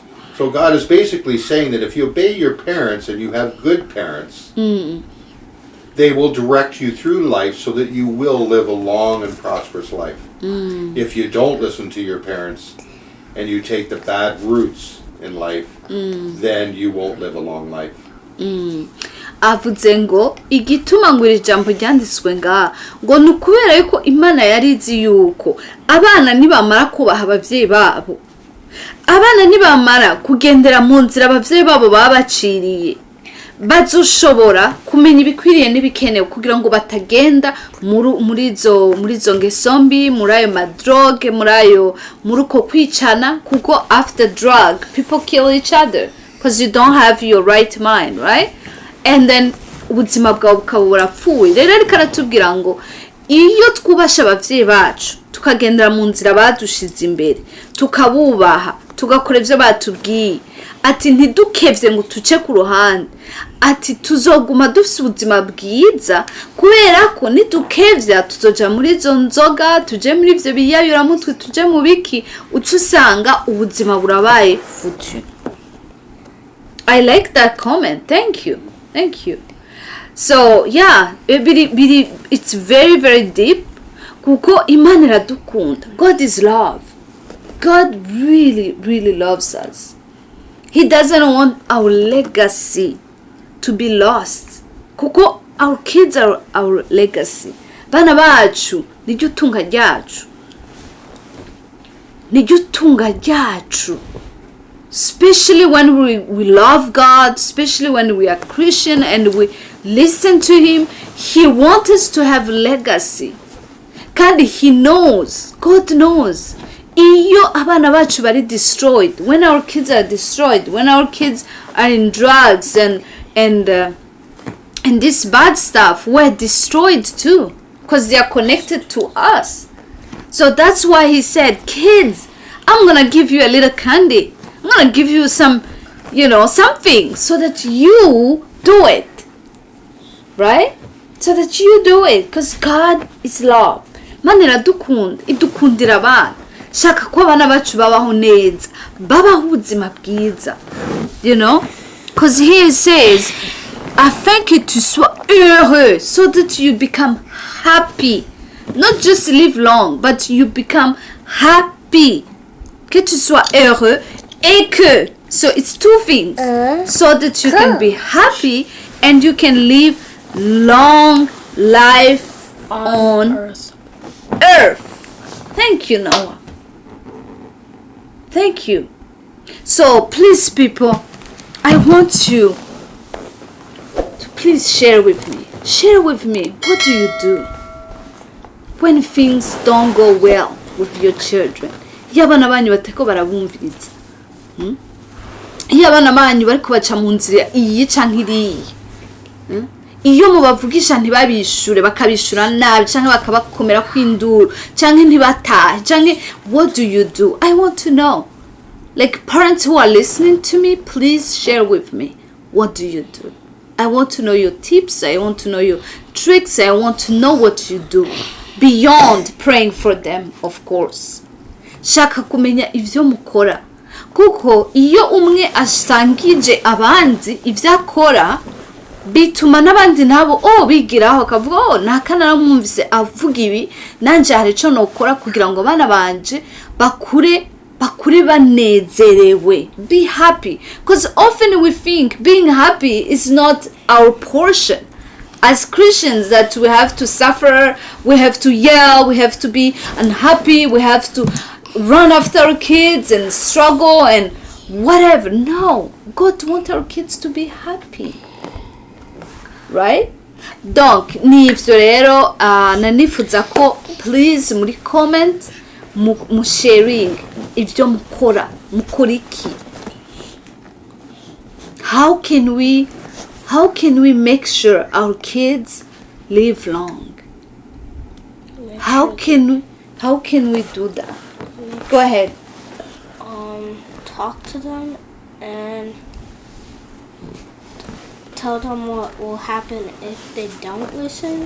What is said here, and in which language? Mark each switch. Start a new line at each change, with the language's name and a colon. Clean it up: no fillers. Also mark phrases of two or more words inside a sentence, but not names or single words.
English: So God is basically saying that if you obey your parents and you have good parents, they will direct you through life so that you will live a long and prosperous life. If you don't listen to your parents and you take the bad routes in life, then you won't live a long life.
Rundi: Avuze ngo igituma ngo iri jambo ryanditswe ngo nukubera yuko Imana yarizi yuko abana nibamara kubaha abavyeyi babo, abana nibamara kugendera mu nzira abavyeyi babo babaciriye, bazoshobora kumenya ibikwiriye n'ibikenewe kugira ngo batagenda muri izo ngeso mbi, muri ayo madrogue, muri uko kwicana, kuko
English: after drug people kill each other because you don't have your right mind, right? And then
Rundi: ubuzima bwawe bukaba burapfuye. Rero ariko aratubwira ngo iyo twubasha abavyeyi bacu tukagendera mu nzira badushize imbere, tukabubaha, tugakora ivyo batubwiye, ati ntidukevye ngo tuce ku ruhande, ati tuzoguma dufise ubuzima bwiza, kubera ko nidukevya tuzoja muri izo nzoga, tuje muri ivyo biyayura mutwe, tuje mu biki, uca usanga ubuzima burabaye futu.
English: I like that comment. Thank you. So yeah, it's very, very deep.
Rundi: Kuko Imana iradukunda.
English: God is love. God really, really loves us. He doesn't want our legacy to be lost. Kuko our kids are our legacy.
Rundi: Bana bacu niryo tunga ryacu.
English: Especially when we love God, especially when we are Christian and we listen to Him, He wants us to have legacy. Kandi He knows, God knows.
Rundi: Iyo abana bacu bari
English: destroyed, when our kids are destroyed, when our kids are in drugs and this bad stuff, we're destroyed too, because they are connected to us. So that's why He said, kids, I'm gonna give you a little candy. I'm gonna give you some, something so that you do it. Right? So that you do it. Because God is love.
Rundi: Mana iradukunda. Idukundira abana. Shaka ko abana bacu babaho neza. Babaho ubuzima bwiza.
English: Because He says,
French: afin que tu sois heureux.
English: So that you become happy. Not just live long, but you become happy.
French: Que tu sois heureux et que.
English: So it's two things. So that you can be happy and you can live long life on earth. Thank you, Noah. Thank you. So please, people, I want you to please share with me. Share with me, what do you do when things don't go well with your children?
Rundi: Iyo abana banyu bateko barabumviriza, iyo abana banyu bariko baca mu nzira iyi canke iriya, iyo mubavugisha ntibabishure bakabishura nabi canke bakabakomera kw'induru canke ntibatahe canke,
English: what do you do? I want to know. Like, parents who are listening to me, please share with me, what do you do? I want to know your tips, I want to know your tricks, I want to know what you do beyond praying for them, of course.
Rundi: Shaka kumenya ivyo mukora, kuko iyo umwe asangije abandi ivyo akora bituma n'abandi nabo bigiraho akavuga nakana namwumvise avuga ibi nanje hari ico nokora kugira ngo abana banje bakure banezerewe.
English: Be happy, because often we think being happy is not our portion. As Christians, that we have to suffer, we have to yell, we have to be unhappy, we have to run after our kids and struggle and whatever. No, God wants our kids to be happy, right?
Rundi: Donc nivyo rero nanifuza ko please muri comment mu sharing ivyo mukora iki.
English: How can we make sure our kids live long? How can we do that? Go ahead. Talk to them and tell them what will happen if they don't listen.